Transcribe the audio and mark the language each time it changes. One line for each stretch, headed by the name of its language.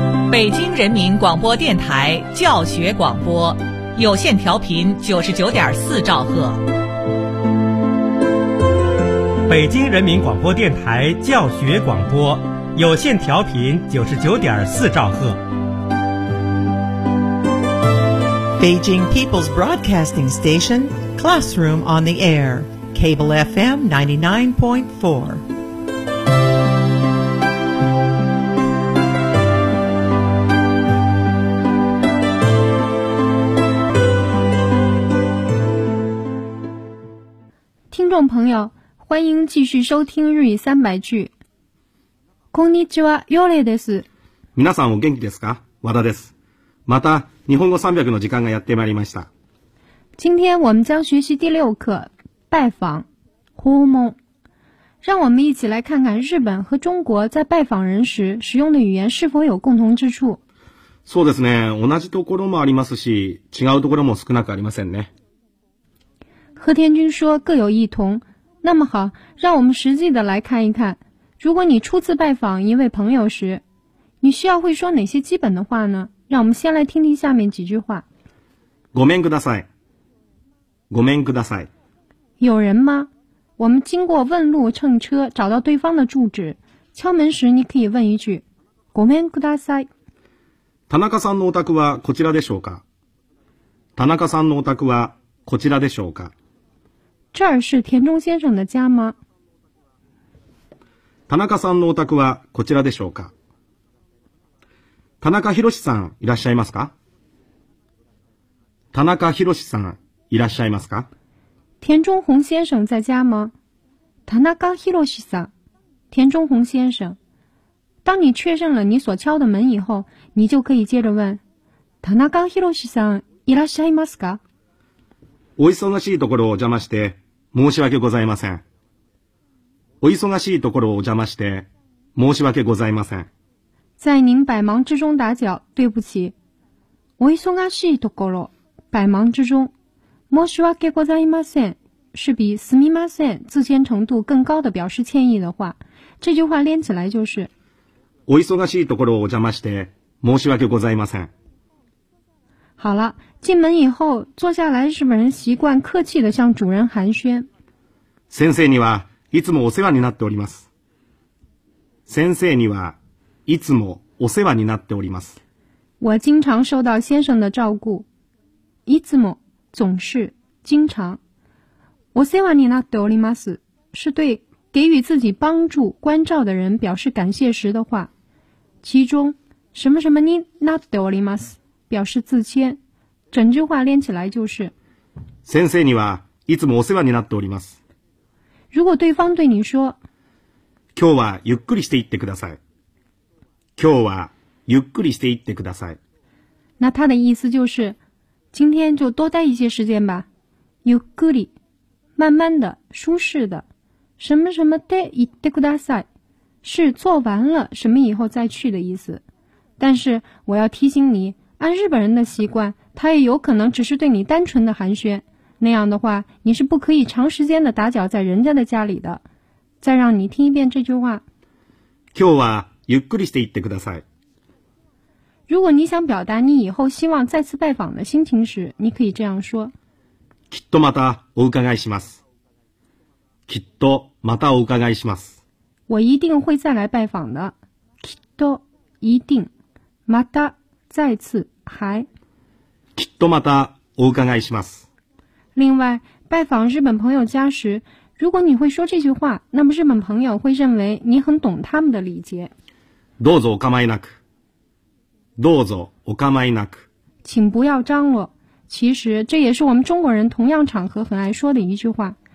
Chinese: 北京人民广播电台教学广播，有线调频99.4兆赫。北京人民广播电台教学广播，有线调频99.4兆赫。
English: Beijing People's Broadcasting Station, Classroom on the Air, Cable FM 99.4.
Chinese: Listeners, 朋友，欢迎继续收听日语三百句。
Japanese: こんにちは、ヨレです。皆さんお元気ですか？和田です。また日本語300の時間がやってまいりました。
Chinese: 今天我们将学习第六课，拜访、訪問。让我们一起来看看日本和中国在拜访人时使用的语言是否有共同之处。
Japanese: そうですね。同じところもありますし、違うところも少なくありませんね。
Chinese: 和田君说各有异同。那么好，让我们实际的来看一看，如果你初次拜访一位朋友时，你需要会说哪些基本的话呢？让我们先来听听下面几句话。
Japanese: ごめんください。ごめんください。
Chinese: 有人吗？我们经过问路乘车找到对方的住址，敲门时你可以问一句
Japanese: ごめんください。田中さんのお宅はこちらでしょうか？田中さんのお宅はこちらでしょうか？
Chinese: 这儿是田中先生的家吗？
Japanese: 田中さんのお宅はこちらでしょうか？田中博さんいらっしゃいますか？田中博さんいらっしゃいますか？
Chinese: 田中宏先生在家吗？
Japanese: 田中博さん，田中宏先生。
Chinese: 当你确认了你所敲的门以后，你就可以接着问：
Japanese: 田中博さんいらっしゃいますか？お忙しいところをお邪魔して申し訳ございません。お忙しいところをお邪魔して申し訳ございません。
Chinese: 在您百忙之中打搅，对不起。
Japanese: お忙しいところ，
Chinese: 百忙之中。
Japanese: 申し訳ございません，
Chinese: 是比すみません自谦程度更高的表示歉意的话。这句话连起来就是。
Japanese: お忙しいところをお邪魔して申し訳ございません。
Chinese: 好了，进门以后坐下来，日本人习惯客气地向主人寒暄。
Japanese: 先生にはいつもお世話になっております。先生にはいつもお世話になっております。
Chinese: 我经常受到先生的照顾。いつも总是经常。
Japanese: お世話になっております
Chinese: 是对给予自己帮助关照的人表示感谢时的话。其中什么什么
Japanese: になっております
Chinese: 表示自谦，整句话连起来就是。
Japanese: 先生にはいつもお世話になっております。
Chinese: 如果对方对你说，
Japanese: 今日はゆっくりしていってください。今日はゆっくりしていってください。
Chinese: 那他的意思就是，今天就多待一些时间吧。ゆっくり，慢慢的，舒适的。什么什么
Japanese: で行ってください，
Chinese: 是做完了什么以后再去的意思。但是我要提醒你。按日本人的习惯，他也有可能只是对你单纯的寒暄，那样的话，你是不可以长时间的打搅在人家的家里的。再让你听一遍这句话。
Japanese: 今日はゆっくりしていってください。
Chinese: 如果你想表达你以后希望再次拜访的心情时，你可以这样说。
Japanese: きっとまたお伺いします。きっとまたお伺いします。
Chinese: 我一定会再来拜访的。きっと一定また。再次还
Japanese: きっとまたお伺いします。
Chinese: 另外拜访日本朋友家时，如果你会说这句话，那么日本朋友会认为你很懂他们的礼节。
Japanese: どうぞお構いなく。どうぞお構いなく。
Chinese: 请不要张罗。其实这也是我们中国人同样场合很爱说的一句话。